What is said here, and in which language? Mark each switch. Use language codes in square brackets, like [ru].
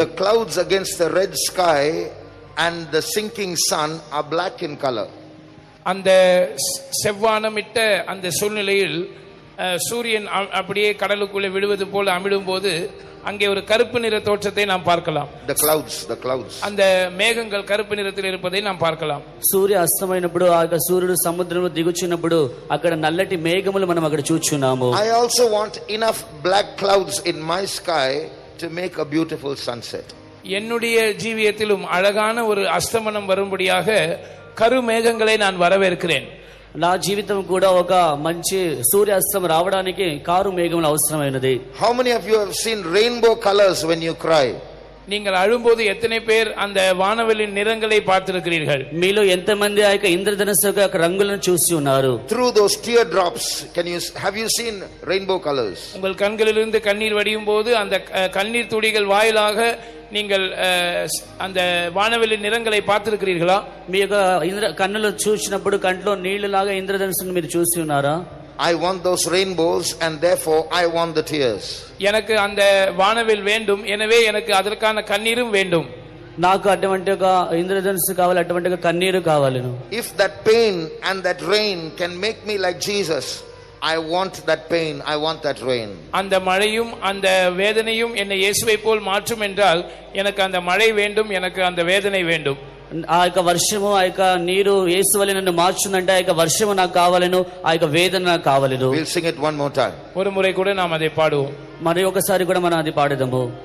[en] The clouds against the red sky and the sinking sun are black in color. [ta] அந்த செவ்வானமிட்ட அந்த சூழ்நிலையில் சூரியன் அப்படியே கடலுக்குள்ளே விழுவது போல அமிழும்போது அங்கே ஒரு கருப்பு நிற தோற்றத்தை நாம் பார்க்கலாம். [en] The clouds. [ta] அந்த மேகங்கள் கருப்பு நிறத்தில் இருப்பதை நாம் பார்க்கலாம். [te] సూర్య అస్తమైనప్పుడు ఆ సూర్యుడు సముద్రంలో దిగుచున్నప్పుడు అక్కడ నల్లటి మేఘములు మనం అక్కడ చూచున్నాము. [en] I also want enough black clouds in my sky to make a beautiful sunset. [ta] என்னுடைய ஜீவியத்திலும் அழகான ஒரு அஸ்தமனம் வரும்படியாக கரு மேகங்களை நான் வரவேற்கிறேன். [te] నా జీవితం కూడా ఒక మంచి సూర్యాస్తం రావడానికి కారు మేఘములు అవసరమైనది. [en] How many of you have seen rainbow colors when you cry? [ta] நீங்கள் அழும்போது எத்தனை பேர் அந்த வானவெளியின் நிறங்களை பார்த்திருக்கிறீர்கள்? [te] మీలో ఎంతమంది ఆ యొక్క ఇంద్రధనుస్సు యొక్క రంగులను చూసి ఉన్నారు? [en] Through those teardrops have you seen rainbow colors? [ta] உங்கள் கண்களிலிருந்து கண்ணீர் வடியும் போது அந்த கண்ணீர் துளிகள் வாயிலாக நீங்கள் அந்த வானவெளி நிறங்களை பார்த்திருக்கிறீர்களா? [te] మీ యొక్క కన్నులు చూసినప్పుడు కంట్లో నీళ్లులాగా ఇంద్రధనుస్సును మీరు చూసి ఉన్నారా? [en] I want those rainbows and therefore I want the tears. [ta] எனக்கு அந்த வானவில் வேண்டும், எனவே எனக்கு அதற்கான கண்ணீரும் வேண்டும். [te] నాకు అటువంటి ఒక ఇంద్రధనుస్సు కావాలి, అటువంటి ఒక కన్నీరు కావాలి. [en] If that pain and that rain can make me like Jesus, I want that pain, I want that rain. [ta] அந்த மழையும் அந்த வேதனையும் என்னை இயேசுவை போல் மாற்றும் என்றால் எனக்கு அந்த மழை வேண்டும், எனக்கு அந்த வேதனை வேண்டும். [te] ఆ యొక్క వర్షము ఆ యొక్క నీరు యేసు వలె నన్ను మార్చునంటే ఆ యొక్క వర్షము నాకు కావాలను, ఆ యొక్క వేదన నాకు కావాలను. [en] We'll sing it one more time. [ta] ஒரு முறை கூட நாம் அதை பாடுவோம். [te] మరి ఒకసారి కూడా మనం అది పాడదాము.